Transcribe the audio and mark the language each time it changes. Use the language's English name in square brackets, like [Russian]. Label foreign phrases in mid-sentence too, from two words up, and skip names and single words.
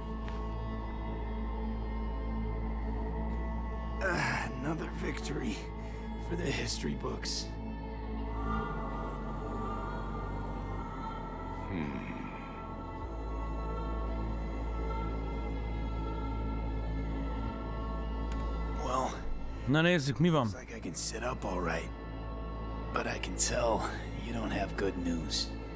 [English] Another victory for the history books. Well, [Hungarian] Na nézzük, mi van. [English] looks like I can sit up all right. But I can tell you don't have good news.